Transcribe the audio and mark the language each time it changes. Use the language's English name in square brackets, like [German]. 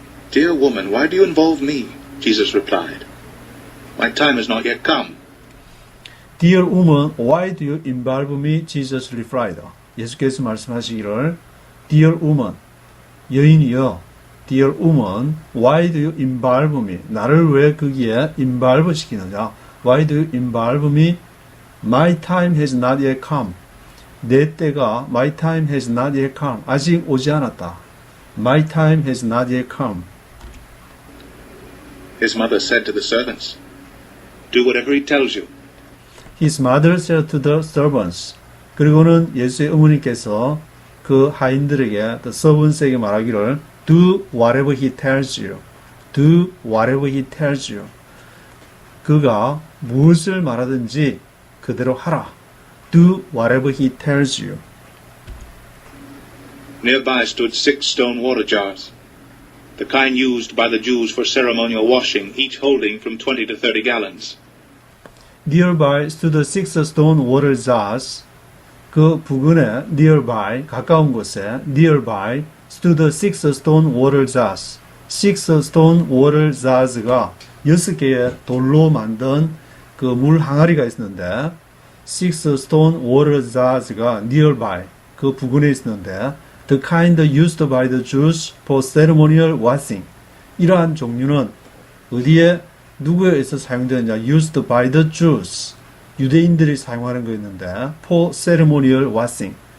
[English] "Dear woman, why do you involve me?" Jesus replied. "My time has not yet come." Dear woman, why do you involve me? Jesus replied. [Korean] 예수께서 말씀하시기를 [English] Dear woman, [Korean] 여인이여, [English] Dear woman, why do you involve me? [Korean] 나를 왜 거기에 involve 시키느냐? [English] Why do you involve me? My time has not yet come. [Korean] 내 때가 [English] my time has not yet come. [Korean] 아직 오지 않았다. [English] My time has not yet come. His mother said to the servants, "Do whatever he tells you." His mother said to the servants. [Korean] 그리고는 예수의 어머니께서 그 하인들에게, [English] the servants에게 [Korean] 말하기를 [English] Do whatever he tells you. Do whatever he tells you. [Korean] 그가 무엇을 말하든지 그대로 하라. [English] Do whatever he tells you. Nearby stood 6 stone water jars, the kind used by the Jews for ceremonial washing, each holding from 20 to 30 gallons. Nearby stood 6 stone water jars. [Korean] 그 부근에 [English] nearby, [Korean] 가까운 곳에 [English] nearby stood 6 stone water jars. 6 stone water jars가 [Korean] 6개의 돌로 만든 그 물 항아리가 있었는데 [English] 6 stone water jars가 nearby, [Korean] 그 부근에 있었는데 [English] the kind used by the Jews for ceremonial washing. [Korean] 이러한 종류는 어디에 누구에 의해서 사용되느냐? [English] used by the Jews. [Korean] 유대인들이 사용하는 거였는데 [English] for ceremonial washing.